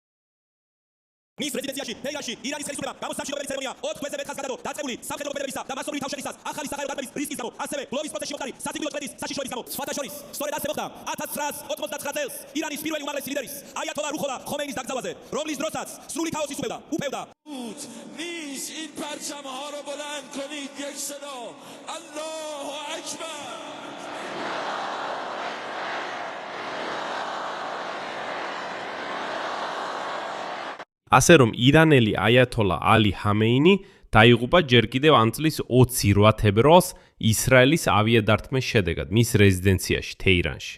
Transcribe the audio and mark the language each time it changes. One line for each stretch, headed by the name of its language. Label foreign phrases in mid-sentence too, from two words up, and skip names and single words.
Georgian: მის რეზიდენციაში, ფეირანში, ირანის ხელისუფლება გამოსამშვიდობელი ცერემონია 4 თვეზე მეტ ხანს გადადო დაწყებული სამხედრო მოკრებებისა და მასობრივი თავშეყრისას, ახალი საჰაერო დაბების რისკის გამო, ასევე გლოვის პროცესში მოხდარი სასიკვდილო წმენდის საშიშროების გამო. სხვათა შორის, სწორედ ასე მოხდა 1999 წელს ირანის პირველი უმაღლესი ლიდერის აიათოლა რუჰოლა ხომეინის დაკრძალვაზე, რომლის დროსაც სრული ქაოსი უპევდა.
Persian: نیز این پرچم ها رو بلند کنید یک صدا
Arabic: الله اکبر
Georgian: ასე რომ ირანელი აიათოლა ალი ხამეინი დაიღუპა ჯერ კიდევ ამ წლის 28 თებერვალს ისრაელის ავიადართმის შედეგად მის რეზიდენციაში თეირანში.